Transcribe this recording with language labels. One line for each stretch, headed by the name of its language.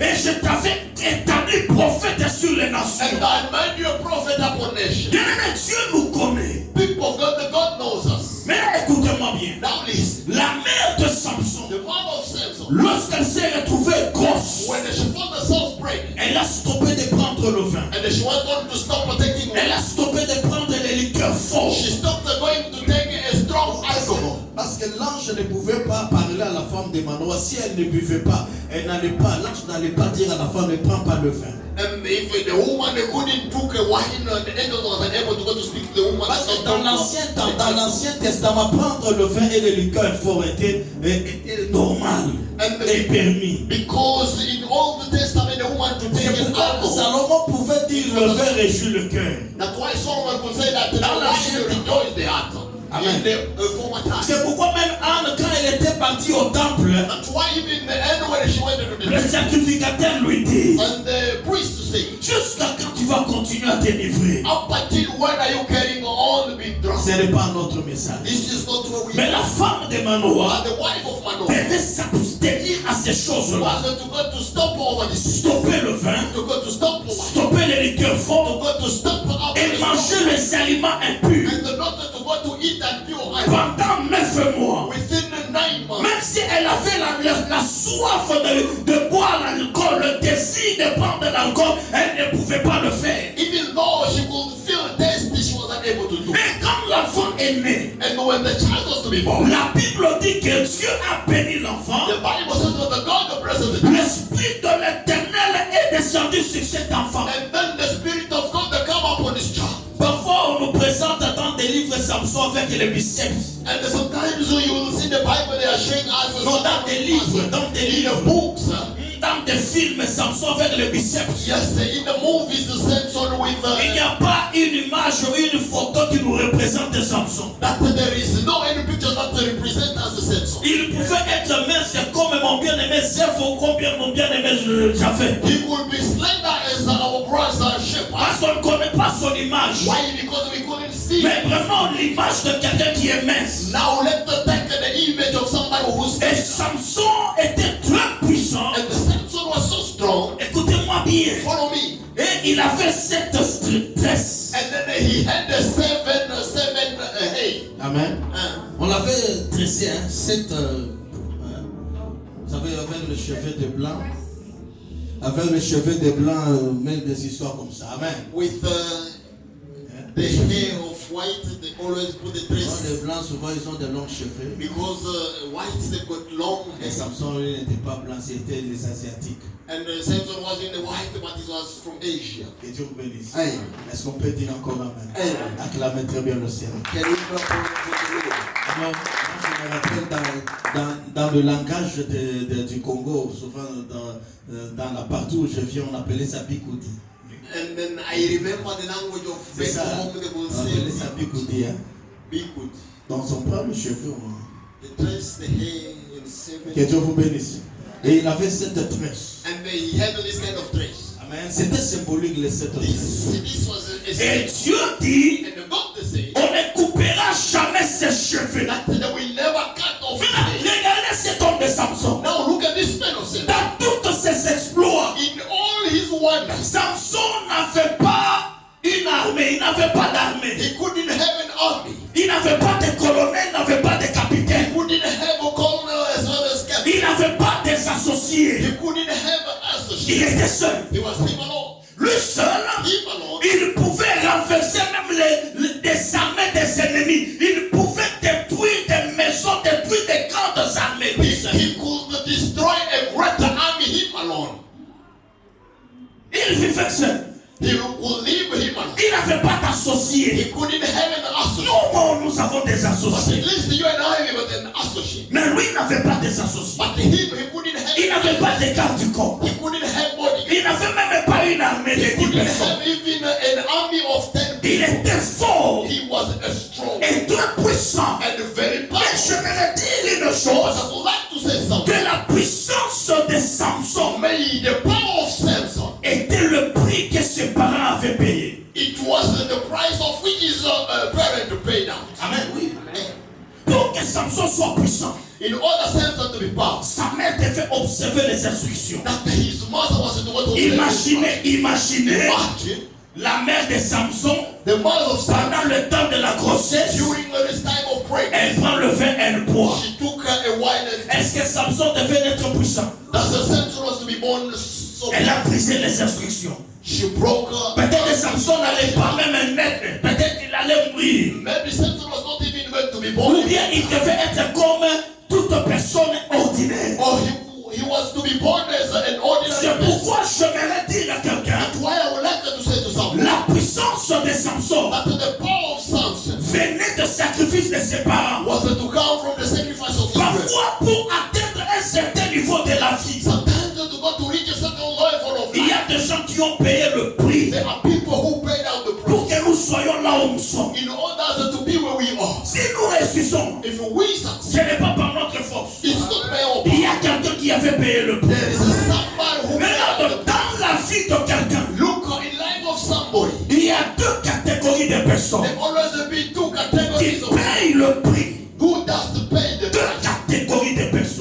French: Et je t'avais établi prophète sur les nations.
English: And I made you a prophet upon nation.
French: Bien-aimé, Dieu nous connaît.
English: People of God, the God knows us.
French: Mais écoutez-moi bien.
English: Now listen.
French: La mère de Samson,
English: The mother of Samson,
French: lorsqu'elle s'est retrouvée grosse,
English: when she found herself pregnant,
French: elle a stoppé de prendre le vin.
English: and she went on to stop taking
French: Elle a stoppé de prendre les liqueurs fortes.
English: she stopped going to take a strong alcohol.
French: Parce que l'ange ne pouvait pas parler à la femme de Manoah. Si elle ne buvait pas, l'ange n'allait pas dire à la femme, ne prends pas le vin.
English: And if the woman couldn't took a wine, the angel was unable to go to speak to the woman.
French: Parce que dans l'Ancien Testament, prendre le vin et les liqueurs forts était normal et permis.
English: Because in Old Testament, the woman to take
French: C'est
English: an
French: pourquoi
English: alcohol.
French: Salomon pouvait dire le vin réjouit le cœur.
English: That's why someone could say that the
French: Dans la
English: wine rejoice the heart. Amen. In the former time.
French: C'est pourquoi même Anne, quand elle était partie au temple,
English: That's why even in the end when she went into the
French: le sacrificateur lui dit,
English: and the priest to say,
French: jusqu'à quand tu vas continuer à t'enivrer?
English: up until when are you carrying on being drunk?
French: Ce n'est pas notre message.
English: This is not what we
French: Mais la femme de Manoah
English: and the wife of Manoah
French: devait s'abstenir à ces choses-là.
English: was to go to stop over this,
French: Stopper le vin,
English: to go to stop the wine,
French: stopper les nourriture
English: to
French: forte
English: go to stop up
French: et manger les aliments impurs
English: and not to go to eat that pure item.
French: pendant 9 mois.
English: Within the 9 months,
French: Même si elle avait la soif de boire l'alcool, le désir de prendre de l'alcool, elle ne pouvait pas le faire.
English: even though she could feel thirsty, she was unable to do it.
French: Mais quand l'enfant est né,
English: And when the child was to be born,
French: la Bible dit que Dieu a béni l'enfant.
English: the Bible says that the God of blessed the
French: L'Esprit de l'Éternel est descendu sur cet enfant.
English: and then the Spirit of God that come upon this child.
French: Parfois, on nous présente dans des livres Samson avec les biceps.
English: And sometimes you will see the Bible, they are showing us
French: Non, dans des livres,
English: in the books.
French: dans des films, Samson avec les biceps.
English: Yes, in the movies, the Samson with
French: Il n'y a pas une image ou une photo qui nous représente Samson.
English: that there is no any picture that represent as the Samson.
French: Il pouvait être mince comme mon bien-aimé Zeph ou comme mon bien-aimé Japhet.
English: He could be slender as our brother shepherd.
French: Parce qu'on ne connaît pas son image.
English: Why? Because we couldn't see.
French: Mais vraiment l'image de quelqu'un qui est mince.
English: Now let's take the image of somebody who's
French: Et Samson était très puissant.
English: and the Samson was so strong.
French: Écoutez-moi bien.
English: Follow me.
French: Et il avait 7 tresses.
English: And then he had the seven hay.
French: Amen. On l'avait tressé, 7. Vous savez, avec le cheveu de blanc. Avec le cheveu de blanc, même des histoires comme ça. Amen.
English: With the hair of white, they always put the dress.
French: Les blancs, souvent, ils ont de longs cheveux.
English: Because whites, they got long
French: Et
English: hair.
French: Samson, lui, n'était pas blanc, c'était les Asiatiques.
English: And Samson was in the white, but he was from Asia.
French: Que Dieu vous bénisse. Amen. Est-ce qu'on peut dire encore Amen? Amen. Acclamez très bien le ciel.
English: Can we clap for the Lord?
French: Alors, moi, je me rappelle dans le langage du Congo, souvent dans la partie où je viens, on appelait ça Bikoudi.
English: And then I remember the language of
French: C'est
English: back
French: ça.
English: home, they will
French: On appelait
English: say
French: ça Bikoudi. Hein?
English: Bigwood.
French: Donc, on prend le cheveu.
English: They dress the hair in seven.
French: Que Dieu vous bénisse. Et il avait 7 tresses.
English: And he had this kind of dress. Amen.
French: C'était symbolique les 7 tresses.
English: This was a
French: Et Dieu dit,
English: and the God say
French: on ne coupera jamais ses cheveux.
English: that they will never cut off his
French: Maintenant,
English: hair.
French: regardez cet homme de Samson.
English: Now look at this man of Samson.
French: Dans tous ses exploits,
English: In all his wonders,
French: Samson n'avait pas une armée, il n'avait pas d'armée.
English: he couldn't have an army.
French: Il n'avait pas de colonel, il n'avait pas de capitaine.
English: He couldn't have a colonel as well as captain.
French: Il n'avait pas des associés.
English: He couldn't have an
French: Il
English: associate.
French: était seul.
English: He was him alone.
French: Lui seul,
English: Him alone.
French: il pouvait renverser même des armées des ennemis. Il pouvait détruire des maisons, détruire des grandes armées. Lui seul.
English: He could destroy a greater army him alone.
French: Il vivait seul.
English: He could leave him alone.
French: Il n'avait pas d'associés.
English: He couldn't have an associate.
French: Nous avons des
English: But at
French: associés.
English: least you and I have an associate.
French: Mais lui, il n'avait pas des associés.
English: But him, he couldn't have.
French: Il n'avait pas de garde du corps.
English: He couldn't have body.
French: Il n'avait même pas une armée de
English: He
French: 10
English: couldn't
French: personnes.
English: have even an army of 10
French: Il
English: people.
French: était fort
English: He was a strong
French: et très puissant.
English: and very
French: Mais je
English: powerful.
French: vais dire une
English: But I
French: chose.
English: would like to say something.
French: Que la puissance de Samson
English: May the power of Samson,
French: était le prix que ses parents avaient payé.
English: it was the price of which his parent paid out.
French: Amen, oui. Pour que Samson soit puissant,
English: In order Samson to be powerful,
French: sa mère devait observer les instructions.
English: that his mother was the one to
French: Imaginez
English: Imagine
French: la mère de Samson
English: the mother of Samson
French: pendant le temps de la grossesse.
English: during this time of
French: Elle
English: pregnancy.
French: prend le vin, elle boit.
English: She took a wine and
French: Est-ce que Samson devait être puissant?
English: that's the Samson was to be born so
French: Elle a brisé les instructions.
English: she broke her.
French: Peut-être que Samson n'allait pas même naître. Peut-être qu'il allait mourir.
English: Maybe Samson was not even going to be born.
French: Ou bien il devait être comme toute personne ordinaire.
English: Or he was to be born as an ordinary
French: C'est
English: person.
French: pourquoi j'aimerais dire à quelqu'un,
English: That's why I would like to say to someone
French: la puissance de Samson
English: that the power of Samson
French: venait du sacrifice de ses parents.
English: was to come from the sacrifice of Israel.
French: Parfois, pour atteindre un certain niveau de la vie,
English: Sometimes to go to reach a certain level of
French: il y
English: life,
French: a des gens qui ont payé le prix
English: there are people who paid out the
French: pour
English: price
French: que nous soyons là où nous sommes.
English: in order to be where we are.
French: Si nous réussissons,
English: If we
French: ce
English: succeed,
French: n'est pas par notre force.
English: it's not by our
French: Il y
English: power.
French: a quelqu'un qui avait payé le prix.
English: There is somebody who paid out
French: Regarde,
English: the price.
French: dans la vie de quelqu'un,
English: Look in life of somebody.
French: il y a 2 catégories de personnes
English: There always be two
French: qui
English: categories of
French: payent le prix.
English: who does pay the
French: 2
English: price.
French: catégories de personnes